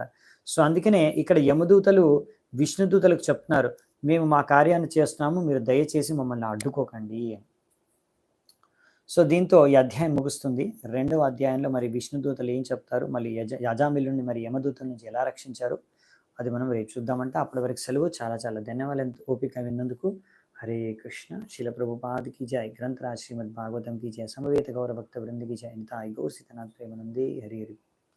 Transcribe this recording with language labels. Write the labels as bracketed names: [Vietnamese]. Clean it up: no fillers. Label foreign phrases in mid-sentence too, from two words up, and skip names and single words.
[Telugu] సో అందుకనే ఇక్కడ యమదూతలు విష్ణుదూతలకు చెప్తున్నారు, మేము మా కార్యాన్ని చేస్తున్నాము, మీరు దయచేసి మమ్మల్ని అడ్డుకోకండి. సో దీంతో ఈ అధ్యాయం ముగుస్తుంది. రెండవ అధ్యాయంలో మరి విష్ణుదూతలు ఏం చెప్తారు, మళ్ళీ అజామిలుని మరి యమదూతల నుంచి ఎలా రక్షించారు అది మనం రేపు చూద్దామంటే. అప్పటి వరకు సెలవు. చాలా చాలా ధన్యవాదాలు ఓపిక విన్నందుకు. [Hindi] हरे कृष्ण। शिल प्रभुपाद की जय। ग्रंथराज श्रीमद् भागवतम की जय। समवेत गौर भक्त वृंद की जय। निताई गौर सीतनाथ प्रेमानंदे। हरि हरि।